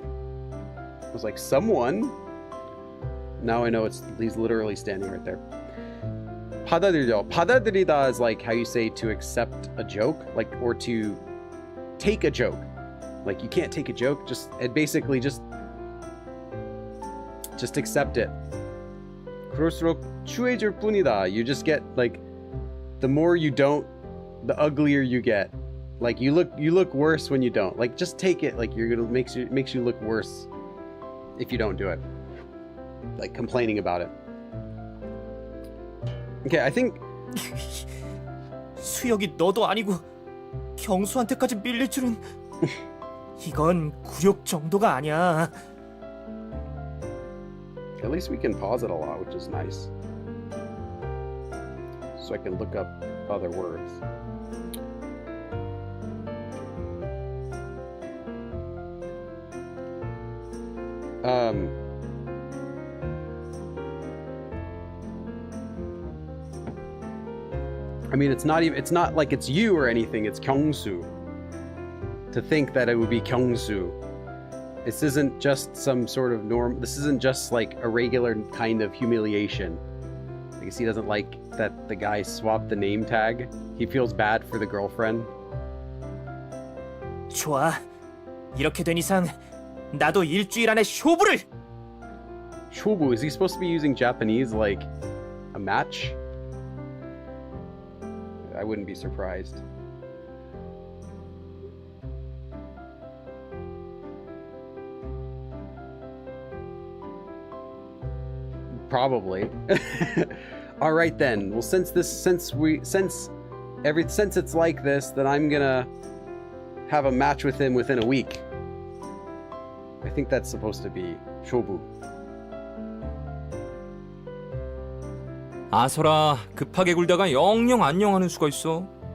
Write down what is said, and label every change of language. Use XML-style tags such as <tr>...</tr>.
<en>I was like, someone? Now I know he's literally standing right there.</en> <ko>받아들여.</ko> <en>받아들이다 is like how you say to accept a joke, like, or to take a joke. Like, you can't take a joke, basically just accept it.</en> <ko>그럴수록 추해질 뿐이다.</ko> <en>You just get, like, the more you don't, the uglier you get. Like, you look worse when you don't. Like, just take it. Like, makes you look worse if you don't do it. Like, complaining about it. Okay, I think</en> <ko>수혁이 너도 아니고 경수한테까지 밀릴 줄은. 이건 굴욕 정도가 아니야.</ko> <en>at least we can pause it a lot, which is nice. So I can look up other words. I mean, it's not like it's you or anything, it's Kyung-soo. To think that it would be Kyung-soo. This isn't just some sort of this isn't just like a regular kind of humiliation. I guess he doesn't like that the guy swapped the name tag. He feels bad for the girlfriend.</en> <ko>좋아. 이렇게 된 이상 나도 일주일 안에 쇼부를.</ko> <en>Shobu, is he supposed to be using Japanese like a match? I wouldn't be surprised. Probably. All right then. Well, since it's like this, then I'm gonna have a match with him within a week. I think that's supposed to be Shobu.</en> <ko>아서라, 급하게 굴다가 영영 안녕하는 수가 있어.</ko>